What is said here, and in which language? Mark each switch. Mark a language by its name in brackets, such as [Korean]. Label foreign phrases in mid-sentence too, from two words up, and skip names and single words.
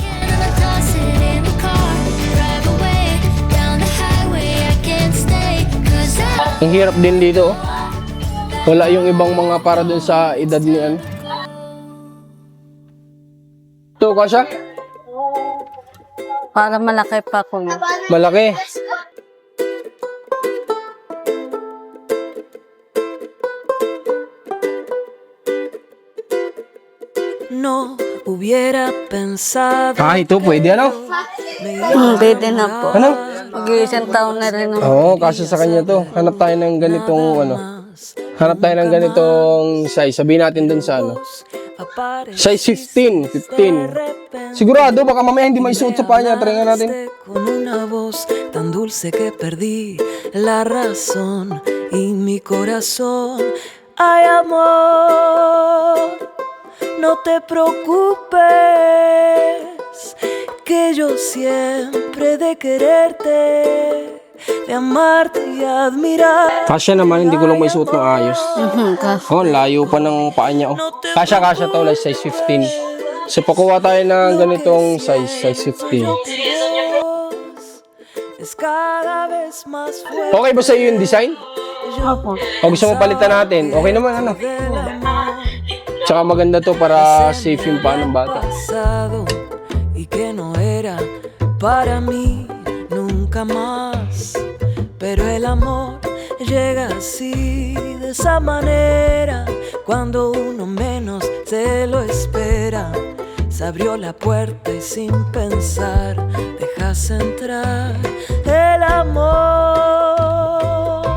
[Filipino] Ang hirap din dito. Wala yung ibang mga para dun sa edad ni ano. Ito, kasha? Para malaki pa ko yun. Malaki. [Spanish] No hubiera pensado. [Filipino] Ah, ito pwede ano? Pwede na po. Ano? Mag-iisang taon na rin. Oo, kasi sa kanya to. Hanap tayo ng ganitong ano. Hanap tayo ng ganitong size. Sabihin natin dun sa ano. Size 15. 15. Sigurado, baka mamaya hindi maisuot sa paa niya. Try nga natin. [Spanish] Con una voz tan dulce que perdí la razón y mi corazón. Ay, amor, no te preocupes, que yo siempre de quererte, de amarte y admirar. [Filipino] Kasya naman, hindi ko lang maisuot ng ayos. Oh, layo pa ng paa niya. Oh. Kasya to, [English] like size [Filipino] 15. So, pakuha tayo ng ganitong size 15. [Spanish] Es cada vez más fuerte. [Filipino] Okay ba sa iyo yung design? Opo. O gusto mo palitan natin? Okay naman, ano? Tsaka maganda to para safe yung paa ng bata. [Spanish] Pasado y que no era para mí nunca más, pero el amor llega así de esa manera cuando uno menos se lo espera. Se abrió la puerta y sin pensar dejas entrar el amor.